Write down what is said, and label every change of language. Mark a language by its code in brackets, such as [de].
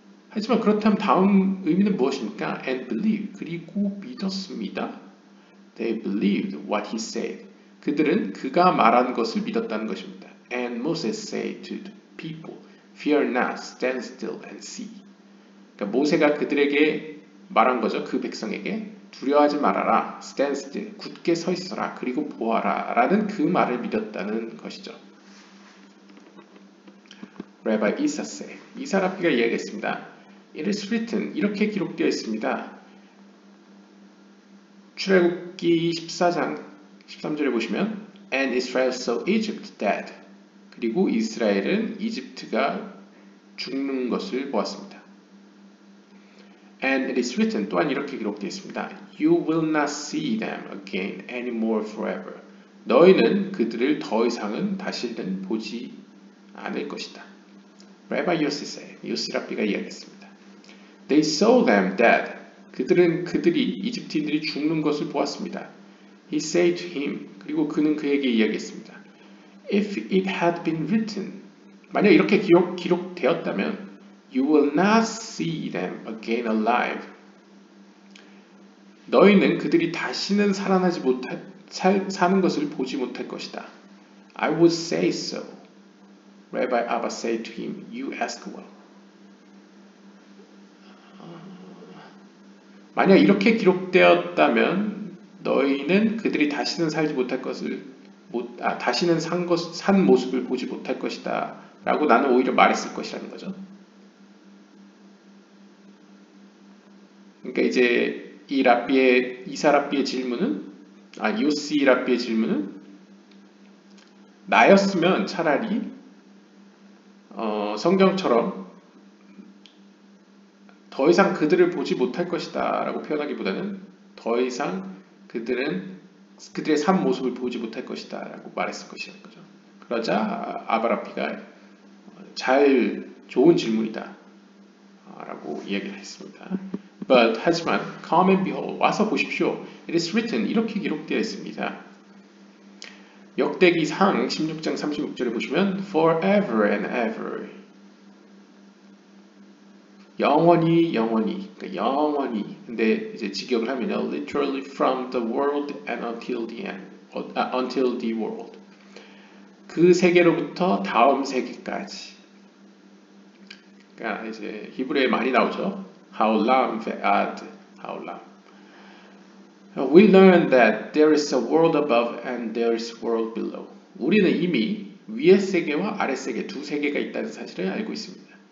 [ko] 하지만 그렇다면 다음 의미는 무엇입니까? [en] And believe. [ko] 그리고 믿었습니다. [en] They believed what he said. [ko] 그들은 그가 말한 것을 믿었다는 것입니다. [en] And Moses said to the people, Fear not, stand still and see. [ko] 그러니까 모세가 그들에게 말한 거죠. 그 백성에게 두려워하지 말아라, [en] stand still, [ko] 굳게 서 있어라, 그리고 보아라 라는 그 말을 믿었다는 것이죠. [en] Rabbi Isa said, [ko] 이사랍비가 이야기했습니다. [en] It is written, [ko] 이렇게 기록되어 있습니다. 출애굽기 14장 13절에 보시면 [en] And Israel saw Egypt dead. [ko] 그리고 이스라엘은 이집트가 죽는 것을 보았습니다. [en] And it is written, [ko] 또한 이렇게 기록되어 있습니다. [en] You will not see them again anymore forever. [ko] 너희는 그들을 더 이상은 다시는 보지 않을 것이다. [en] Rabbi Yossi said, [ko] 요시 랍비가 이야기했습니다. [en] They saw them dead. [ko] 그들이 이집트인들이 죽는 것을 보았습니다. [en] He said to him, [ko] 그리고 그는 그에게 이야기했습니다. [en] If it had been written, [ko] 만약 이렇게 기록되었다면, [en] you will not see them again alive. [ko] 너희는 그들이 다시는 살아나지 사는 것을 보지 못할 것이다. [en] I would say so. Rabbi Abba said to him, you ask well. [ko] 만약 이렇게 기록되었다면 너희는 그들이 다시는 살지 못할 것을 다시는 산 모습을 보지 못할 것이다 라고 나는 오히려 말했을 것이라는 거죠. 그러니까 이제 이사 랍비의 질문은 요시 랍비의 질문은 나였으면 차라리 성경처럼 더 이상 그들을 보지 못할 것이다 라고 표현하기보다는 더 이상 그들의 삶 모습을 보지 못할 것이다 라고 말했을 것이라는 거죠. 그러자 아바라피가 좋은 질문이다 라고 이야기를 했습니다. [en] But [ko] 하지만 [en] come and behold [ko] 와서 보십시오. [en] It is written [ko] 이렇게 기록되어 있습니다. 역대기상 16장 36절에 보시면 [en] forever and ever [ko] 영원히 그러니까 영원히 근데 이제 직역을 하면요 [en] literally from the world [ko] and until the end until the world 그 세계로부터 다음 세계까지 그러니까 이제 히브리어에 많이 나오죠 [he] 하올람 ve'ad 하올람 [en] We learn that there is a world above and there is a world below. [ko] 우리는 이미 위의 세계와 아래 세계 두 세계가 있다는 사실을 알고 있습니다.